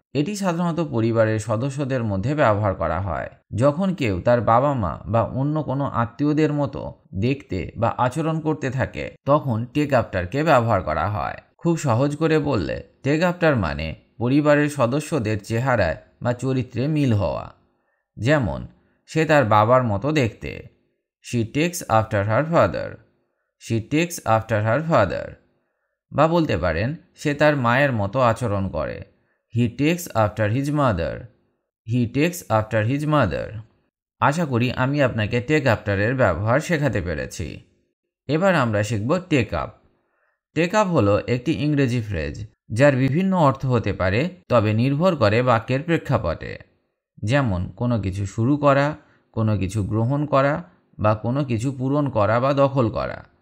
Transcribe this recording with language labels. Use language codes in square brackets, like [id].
[bn] এটি সাধারণত পরিবারের সদস্যদের মধ্যে ব্যবহার করা হয় যখন কেউ তার বাবা মা বা অন্য কোনো আত্মীয়দের মতো দেখতে বা আচরণ করতে থাকে, তখন টেক আফটারকে ব্যবহার করা হয়। খুব সহজ করে বললে টেক আফটার মানে পরিবারের সদস্যদের চেহারায় বা চরিত্রে মিল হওয়া। যেমন সে তার বাবার মতো দেখতে। [en] She takes after her father. She takes after her father. [bn] বা বলতে পারেন সে তার মায়ের মতো আচরণ করে। [en] He takes after his mother. He takes after his mother. [bn] আশা করি আমি আপনাকে টেক আফটারের ব্যবহার শেখাতে পেরেছি। এবার আমরা শিখব টেক আপ। টেক আপ হলো একটি ইংরেজি ফ্রেজ যার বিভিন্ন অর্থ হতে পারে, তবে নির্ভর করে বাক্যের প্রেক্ষাপটে। যেমন কোনো কিছু শুরু করা, কোনো কিছু গ্রহণ করা বা কোনো কিছু পূরণ করা বা দখল করা।